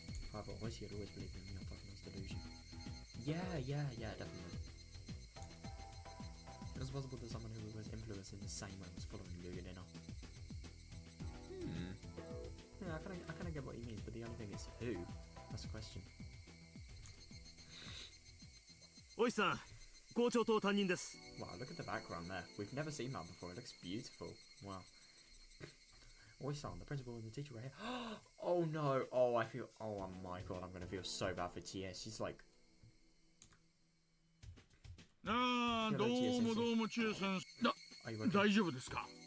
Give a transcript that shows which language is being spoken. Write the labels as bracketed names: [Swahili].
[English] However, she had always believed in the Alpaca's delusion. Yeah, definitely. It was possible that someone who was influenced in the same way was following Yuga-Lina. Yeah, I kind of get what he means, but the only thing is who? That's the question. [Japanese] おいさん、校長と担任です。 [English] Wow, look at the background there. We've never seen that before. It looks beautiful. Wow. Oi-san, the principal and the teacher are here. Oh no. Oh my god, I'm gonna feel so bad for Tia. She's like... [Japanese] ああ、どうもチエ先生。大丈夫ですか?